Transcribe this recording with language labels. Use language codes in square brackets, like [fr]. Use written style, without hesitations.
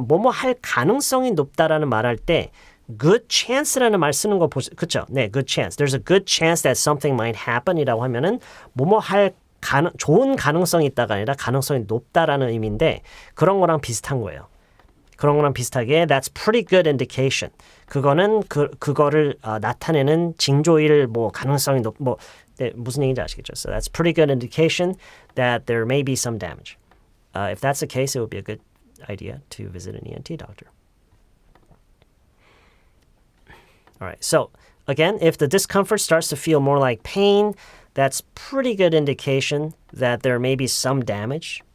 [ko] 뭐뭐 할 가능성이 높다라는 말할 때 good chance라는 말 쓰는 거 보세요. 그렇죠? 네, good chance. [en] There's a good chance that something might happen [ko] 이라고 하면은 뭐뭐 할 좋은 가능성이 있다가 아니라 가능성이 높다라는 의미인데 그런 거랑 비슷한 거예요. 그런 거랑 비슷하게 [en] that's pretty good indication. [ko] 그거는 그거를 나타내는 징조일 가능성이 네, 무슨 얘기인지 아시겠죠? [en] So that's pretty good indication that there may be some damage. If that's the case, it would be a good idea to visit an ENT doctor. All right. So again, if the discomfort starts to feel more like pain, that's pretty good indication that there may be some damage.